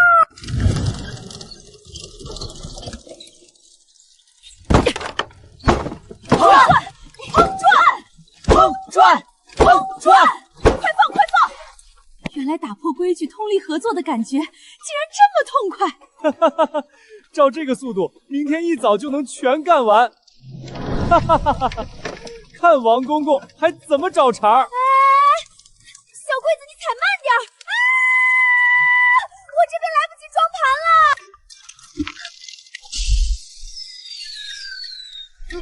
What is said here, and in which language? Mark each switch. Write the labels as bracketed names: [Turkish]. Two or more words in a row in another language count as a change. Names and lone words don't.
[Chinese] 快放！原來打破規矩、通力合作的感覺，竟然這麼痛快！哈哈哈！照這個速度，明天一早就能全幹完。哈哈哈哈！看王公公還怎麼找茬兒？小桂子，你踩慢點兒！我這邊來不及裝盤了！